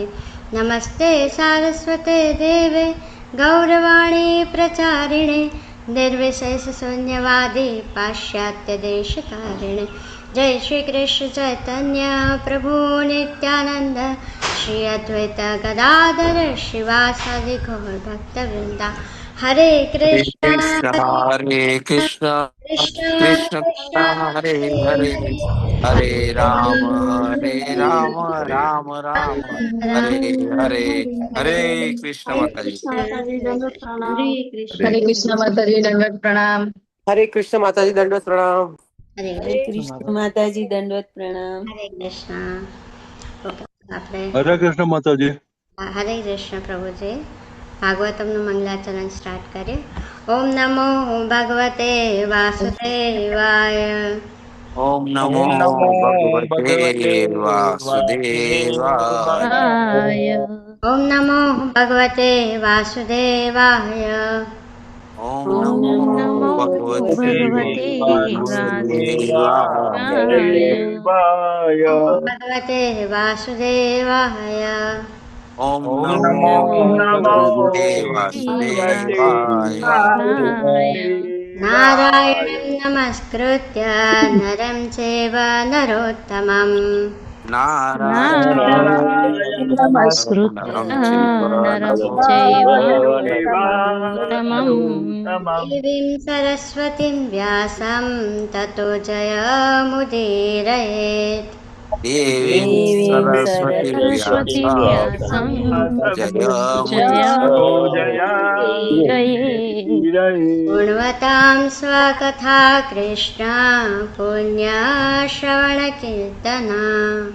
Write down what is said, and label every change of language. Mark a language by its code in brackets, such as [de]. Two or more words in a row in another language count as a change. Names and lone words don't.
[sa] नमस्ते सारस्वते देवे गौरवाणी प्रचारिणे निर्विशेषशून्यवादी पाश्चात्यदेशतारिणे. जय श्री कृष्ण चैतन्य प्रभु नित्यानंद श्री अद्वैत गदाधर शिवासादि गौर भक्तवृंदा. हरे कृष्ण हरे कृष्ण कृष्ण कृष्ण कृष्ण हरे हरे हरे, हरे राम राम राम राम हरे हरे. [hi] हरे कृष्ण माताजी. हरे कृष्ण. हरे कृष्ण माताजी, दंडवत प्रणाम. हरे कृष्ण माताजी, दंडवत प्रणाम. हरे कृष्ण माताजी, दंडवत प्रणाम. हरे कृष्ण. [gu] ઓકે, આપણે હરે કૃષ્ણ માતાજી. હરે કૃષ્ણ પ્રભુજી. ભાગવતમનું મંગલાચરણ સ્ટાર્ટ કરીએ. [sa] ओम नमो भगवते वासुदेवाय. ओम नमो भगवते वासुदेवाय. ओम नमो भगवते वासुदेवाय. ओम ओम नमो नमो भगवते વાસુદેવાય. भगवते वासुदेवाय. ओम ઓમ नमो નમો भगवते ભગવતે वासुदेवाय. नारायणं नमस्कृत्य नरं चैव नरोत्तमं. नारायण नमस्कृत्य नरं चैव नरोत्तमम्. देवीं सरस्वतीं व्यासं ततो जयमुदीरयेत्. દેવીં દેવીં સરસ્વતી સરસ્વતી વ્યાસં વ્યાસં જય गुणवतां स्वकथा कृष्ण पुण्यश्रवणकीर्तना